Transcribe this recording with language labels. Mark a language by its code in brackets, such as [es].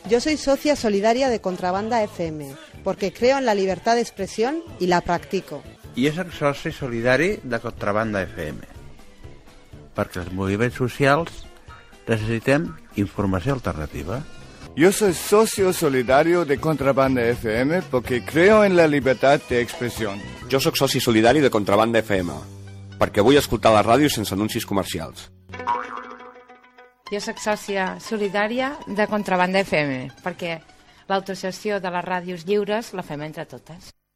[es] Yo soy socia solidaria de Contrabanda FM, porque creo en la libertad de expresión y la practico. [ca] Y és soci solidari de Contrabanda FM, perquè els moviments socials necessitem informació alternativa. [es] Yo soy socio solidario de Contrabanda FM porque creo en la libertad de expresión. [ca] Jo soc soci solidari de Contrabanda FM perquè vull escoltar la ràdio sense anuncis comercials. Jo soc sòcia solidària de Contrabanda FM perquè l'autogestió de les ràdios lliures la fem entre totes.